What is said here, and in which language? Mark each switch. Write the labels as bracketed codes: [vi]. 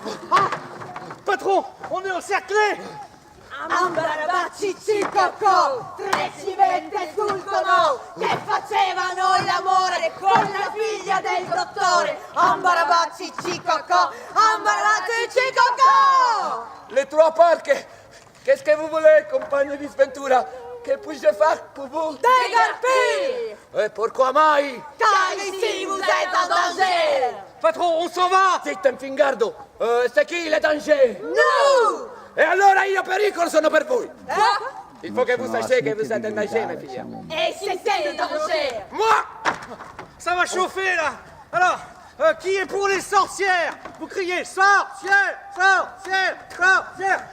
[fr] Ah, patron, on est encerclés. [it] Ambarabacci Cicocò, tre civette sculcono, che facevano l'amore con la figlia del dottore. Ambarabacci Cicocò, Ambarabacci Cicocò! [fr] Les trois Parker. Qu'est-ce que vous voulez, [it] compagne di sventura? [fr] Que puis-je faire pour vous? Dégarpir! Et pourquoi mai? Car ici vous êtes en danger! Patron, on s'en va. [it] Zitta, infingardo. [fr] C'est qui le danger? Nous! [it] E allora io pericolo sono per voi. [fr] Il faut que vous sachiez que vous êtes en danger, mes filles. Et c'était le danger! Moi! Ça va chauffer là. Alors, qui est pour les sorcières? Vous criez sorcière, sorcière, sorcière.